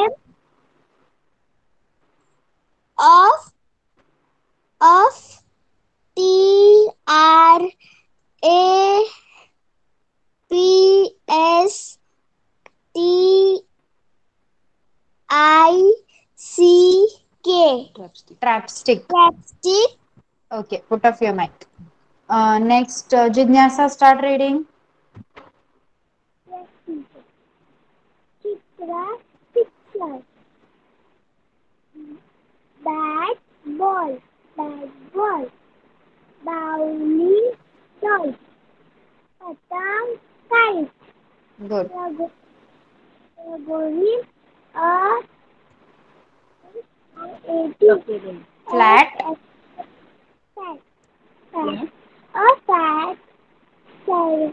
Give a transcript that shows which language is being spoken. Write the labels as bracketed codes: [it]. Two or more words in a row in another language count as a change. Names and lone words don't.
[en] Game of TRAPSTICK. Trapstick. Trapstick. Okay, put off your mic. Next, Jignasa, start reading. Chitra picture. Bat ball. Bat ball. Bowling toy. Patang kite. Good. Ragori. A A-T. Flat. Fat. Fat. A fat circle.